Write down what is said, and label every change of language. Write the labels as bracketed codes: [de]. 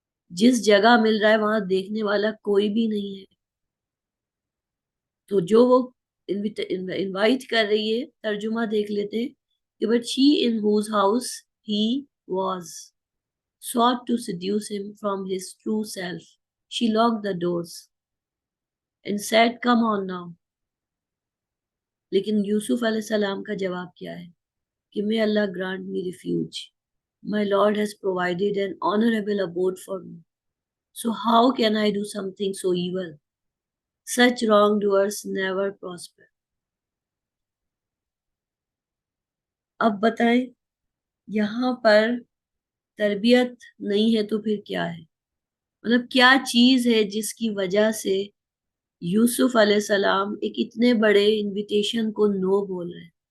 [ur] جس جگہ مل رہا ہے وہاں دیکھنے والا کوئی بھی نہیں ہے، تو جو وہ انوائٹ کر رہی ہے، ترجمہ دیکھ لیتے ہیں کہ [en] But she in whose house he was sought to seduce him from his true self. She locked the doors and said, come on now. [ur] لیکن یوسف علیہ السلام کا جواب کیا ہے کہ [en] may Allah grant me refuge. My Lord has provided an honorable abode for me. So how can I do something so evil? Such wrongdoers never prosper. [ur] اب بتائیں، یہاں پر تربیت نہیں ہے تو پھر کیا ہے؟ مطلب کیا چیز ہے جس کی وجہ سے یوسف علیہ السلام ایک اتنے بڑے انویٹیشن کو نو بول رہے ہیں؟